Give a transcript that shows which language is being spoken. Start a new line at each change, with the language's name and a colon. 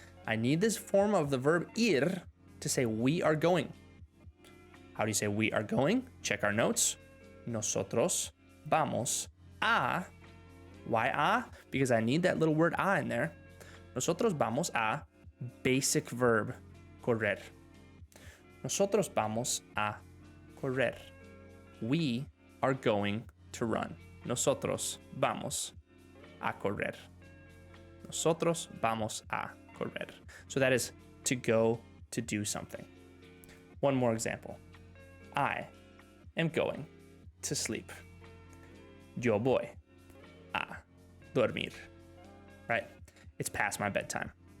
English: I need this form of the verb ir to say we are going. How do you say we are going? Check our notes.
Spanish: Nosotros vamos a.
English: Why a? Because I need that little word a in there.
Spanish: Nosotros vamos a
English: basic verb
Spanish: correr. Nosotros vamos a correr.
English: We are going to run.
Spanish: Nosotros vamos a correr. Nosotros vamos a correr.
English: So that is to go to do something. One more example. I am going to sleep.
Spanish: Yo voy a dormir.
English: Right? It's past my bedtime.